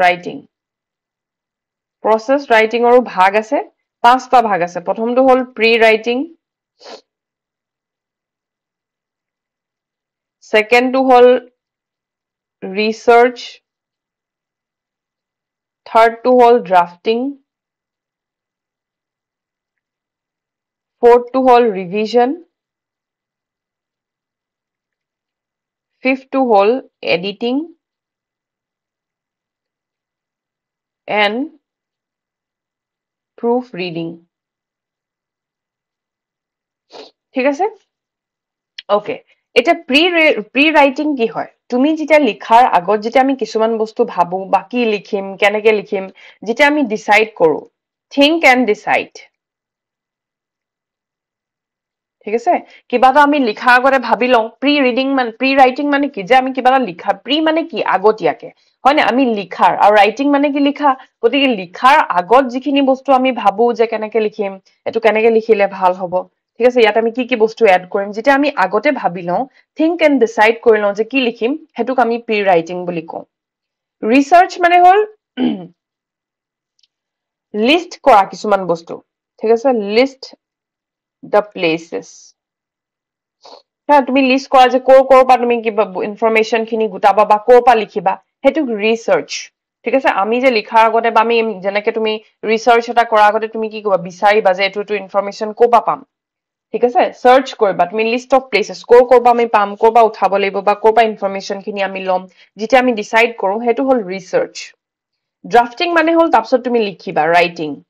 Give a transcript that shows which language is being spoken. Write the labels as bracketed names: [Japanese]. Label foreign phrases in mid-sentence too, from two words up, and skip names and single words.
[Assamese] ৰাইটিংৰো ভাগ আছে পাঁচটা ভাগ আছে প্ৰথমটো হ'ল [English] pre writing [Assamese] সেকেন্ডটো হ'ল ৰিসাৰ্চ থাৰ্ডটো হ'ল ড্ৰাফটিং ফোৰ্থটো হ'ল ৰিভিজন ফিফথটো হ'ল [English] editing and proofreading [Assamese] ঠিক আছে ওকে এটা [English] pre writing [Assamese] কি হয় তুমি যেতিয়া লিখাৰ আগত যেতিয়া আমি কিছুমান বস্তু ভাবো বা কি লিখিম কেনেকে লিখিম যেতিয়া আমি ডিসাইড কৰো [English] think and decide [Assamese] ঠিক আছে কিবা এটা আমি লিখাৰ আগতে ভাবি লওঁ [English] pre writing [Assamese] মানে কি যে আমি কিবা এটা লিখা প্ৰি মানে কি আগতীয়াকে হয় না আমি লিখাৰ আৰু ৰাইটিং মানে কি লিখা গতিকে লিখাৰ আগত যিখিনি বস্তু আমি ভাবো যে কেনেকে লিখিম এটো কেনেকে লিখিলে ভাল হ'ব ঠিক আছে ইয়াত আমি কি বস্তু এড কৰিম যেতিয়া আমি আগতে ভাবি লওঁ [English] think and decide [Assamese] কৰি লওঁ যে কি লিখিম হেতুক আমি [English] pre writing [Assamese] বুলি কওঁ ৰিসাৰ্চ মানে হ'ল লিষ্ট কৰা কিছুমান বস্তু ঠিক আছে [English] list the places [Assamese] তুমি লিষ্ট কৰা যে কৰ পৰা তুমি কিবা ইনফৰমেশন খিনি গুটাবা বা কৰ পৰা লিখিবা হেতুক ৰিসাৰ্চ ঠিক আছে আমি যে লিখাৰ আগতে বা আমি যেনেকে তুমি ৰিসাৰ্চ এটা কৰাৰ আগতে তুমি কি কৰিবা বিচাৰিবা যে এটো ইনফৰমেশন কৰ পৰা পাম ঠিক আছে সার্চ কৰিবা তুমি [English] list of places [Assamese] কৰ পৰা আমি পাম কৰ পৰা উঠাব লাগিব বা কৰ পৰা ইনফৰমেশন খিনি আমি লম যেতিয়া আমি ডিসাইড কৰো হেতু হ'ল ৰিসাৰ্চ ড্ৰাফটিং মানে হ'ল তাৰপিছত তুমি লিখিবা ৰাইটিং